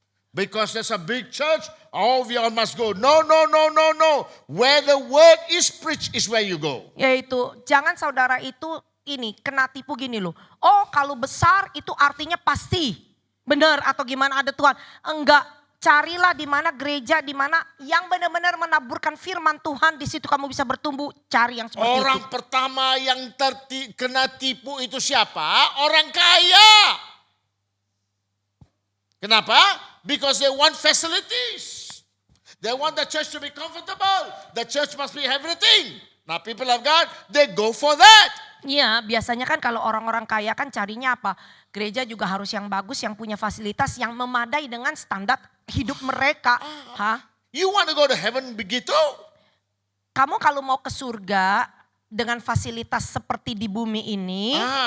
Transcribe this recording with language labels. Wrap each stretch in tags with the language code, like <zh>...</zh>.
<en>Because there's a big church, all we all must go. No. Where the word is preached is where you go.</en> <id>Yaitu jangan saudara itu ini kena tipu gini loh. Oh kalau besar itu artinya pasti benar atau gimana ada Tuhan. Enggak, carilah di mana gereja di mana yang benar-benar menaburkan firman Tuhan, di situ kamu bisa bertumbuh. Cari yang seperti Orang itu. pertama yang kena tipu itu siapa? Orang kaya. Kenapa?</id> <en>Because they want facilities. They want the church to be comfortable. The church must be everything. Now people of God, they go for that.</en> <id>Iya, biasanya kan kalau orang-orang kaya kan carinya apa? Gereja juga harus yang bagus, yang punya fasilitas yang memadai dengan standar hidup mereka. Hah?</id> <en>You want to go to heaven begitu?</en> <id>Kamu kalau mau ke surga dengan fasilitas seperti di bumi ini,</id>